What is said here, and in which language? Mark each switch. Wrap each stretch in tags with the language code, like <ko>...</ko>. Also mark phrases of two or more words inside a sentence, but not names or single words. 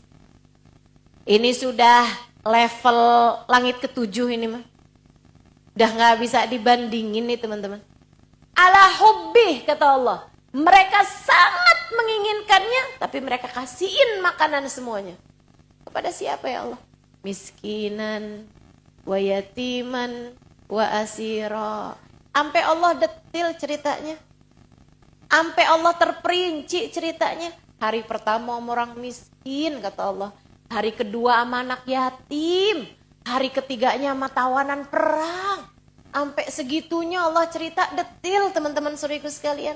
<id>Ini sudah level langit ke-7 ini mah. Udah gak bisa dibandingin nih teman-teman.</id> <ar>Ala hubbi</ar> <id>kata Allah. Mereka sangat menginginkannya, tapi mereka kasihin makanan semuanya. Kepada siapa</id> <ar>ya Allah? Miskinan, wa yatiman, wa asira.</ar> <id>Sampai Allah detil ceritanya. Sampai Allah terperinci ceritanya. Hari pertama orang miskin kata Allah. Hari kedua sama anak yatim. Hari ketiganya sama tawanan perang. Sampai segitunya Allah cerita detil teman-teman saudaraku sekalian.</id>